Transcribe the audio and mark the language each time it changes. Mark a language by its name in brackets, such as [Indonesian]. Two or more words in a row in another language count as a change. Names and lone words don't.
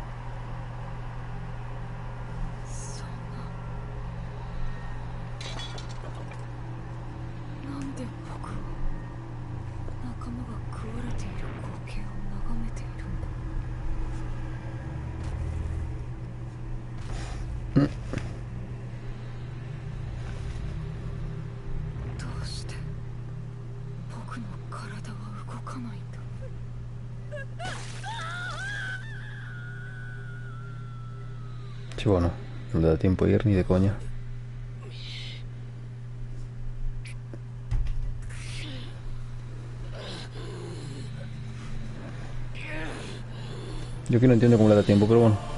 [Japanese] なんで僕は仲間が食われている光景を眺めているんだ。どうして僕の体は動かないんだ。 [Spanish] Sí, bueno, no le da tiempo a ir ni de coña. Yo que no entiendo cómo le da tiempo, pero bueno.